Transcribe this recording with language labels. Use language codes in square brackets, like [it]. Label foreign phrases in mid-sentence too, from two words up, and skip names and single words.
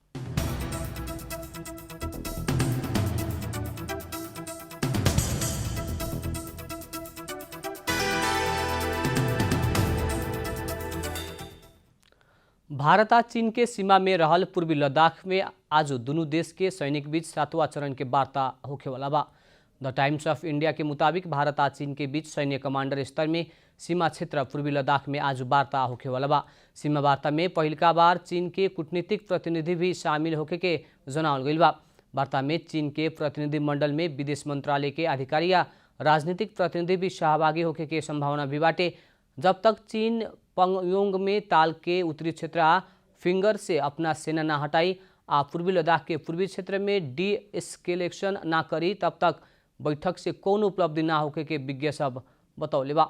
[bho] भारत आ चीन के सीमा में रहल पूर्वी लद्दाख में आज दोनों देश के सैनिक बीच 7वां चरण के वार्ता होखेवाला बा। द टाइम्स ऑफ इंडिया के मुताबिक भारत आ चीन के बीच सैन्य कमांडर स्तर में सीमा क्षेत्र पूर्वी लद्दाख में आज वार्ता होखेवाला बा। सीमा वार्ता में पहिलका बार चीन के कूटनीतिक प्रतिनिधि भी शामिल होखे के जनावल गइल बा। वार्ता में चीन के प्रतिनिधि मंडल में विदेश मंत्रालय के अधिकारी या राजनीतिक प्रतिनिधि भी सहभागी होखे के संभावना भी बाटे। जब तक चीन पंगयोंग में ताल के उत्तरी क्षेत्र आ फिंगर से अपना सेना न हटाई आ पूर्वी लद्दाख के पूर्वी क्षेत्र में [en] de-escalation [bho] ना करी तब तक बैठक से कौन उपलब्धि ना होके के विज्ञ सब बतौले बा।